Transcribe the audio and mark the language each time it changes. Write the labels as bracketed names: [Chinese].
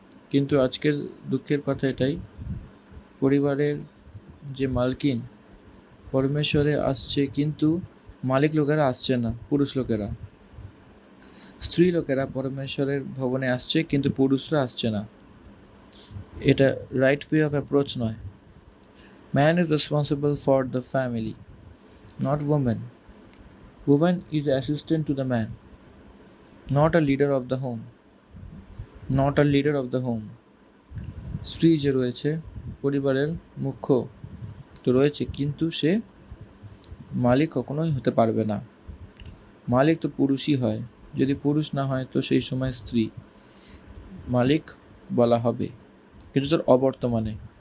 [Bangla] কিন্তু আজকের দুঃখের কথা এটাই, পরিবারের যে মালকিন পরমেশ্বরে আসছে কিন্তু মালিক লোকেরা আসছে না, পুরুষ লোকেরা। স্ত্রী লোকেরা পরমেশ্বরের ভবনে আসছে কিন্তু পুরুষরা আসছে না। [English] এটা right way of approach নয়। Man is responsible for the family, not woman. Woman is assistant to the man, not a leader of the home. Not a leader of the home. [Bangla] স্ত্রী যে রয়েছে পরিবারের মুখ্য তো রয়েছে, কিন্তু সে মালিক কখনোই হতে পারবে না। মালিক তো পুরুষই হয়, যদি পুরুষ না হয় তো সেই সময় স্ত্রী মালিক বলা হবে, কিন্তু তার অবর্তমানে।